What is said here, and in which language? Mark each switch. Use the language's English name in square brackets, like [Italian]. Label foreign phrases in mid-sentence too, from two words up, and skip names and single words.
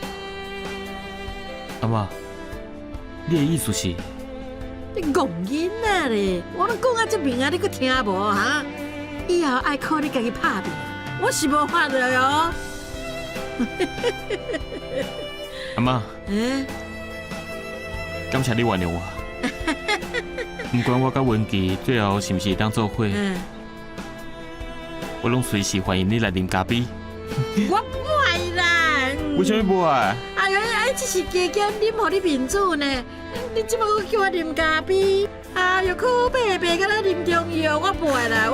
[Min Nan Chinese] 阿嬷，你的意思是？你戆囡仔咧，我拢讲啊这明啊，你阁听无哈？以后爱靠你家己拍拼，我是无法度哟。阿嬷，感谢你原谅我。不管我甲文琪最后是毋是当做伙，我拢随时欢迎你来啉咖啡。我不爱啦。为什么不爱？哎呀，这是加减啉互你面子呢。你即摆搁叫我啉咖啡，哎呦，可白白甲咱啉中药，我不爱啦。